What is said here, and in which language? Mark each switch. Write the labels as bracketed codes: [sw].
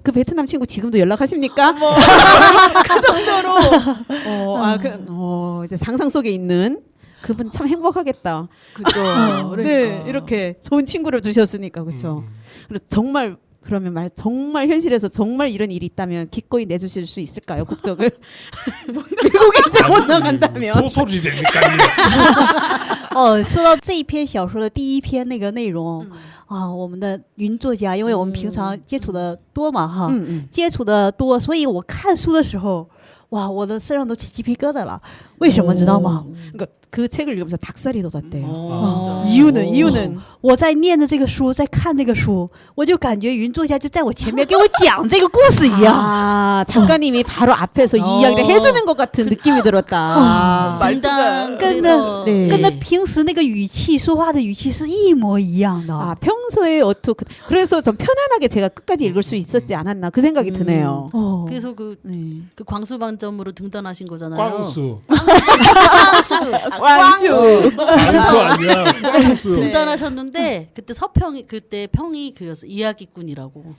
[ko] 그 베트남 친구 지금도 연락하십니까? 그 정도로 이제 상상 속에 있는 그분 참 행복하겠다. 그죠. 네, 이렇게 좋은 친구를 두셨으니까 그렇죠. 그래서 정말 그러면 정말 현실에서 정말 이런 일이 있다면 기꺼이 내주실 수 있을까요? 국적을 미국에 이제 못 나간다면 소설이라니까요. [zh] 说到这一篇小说的第一篇那个内容我们的云作家，因为我们平常接触的多嘛哈，接触的多，所以我看书的时候，哇，我的身上都起鸡皮疙瘩了。为什么知道吗？ [ko] 그러니까 그 책을 읽으면서 닭살이 돋았대요. 어. 이유는 [zh] 我在念着这个书，在看那个书，我就感觉云作家就在我前面给我讲这个故事一样。 [ko] 작가님이 바로 앞에서 이 이야기를 해주는 것 같은 느낌이 들었다. 등단 [zh] 跟 [ko] 그래서 [zh] 对跟他平时那个语气说话的语气是一模一样的。 [ko] 평소에 어떻게 그래서 좀 편안하게 제가 끝까지 읽을 수 있었지 않았나 그 생각이 드네요. 그래서 그 광수반점으로 등단하신 거잖아요. 꽝수. 광수. 꽝수 아니야. 꽝수. 등단하셨는데 그때 서평이 그때 평이 그였어 이야기꾼이라고.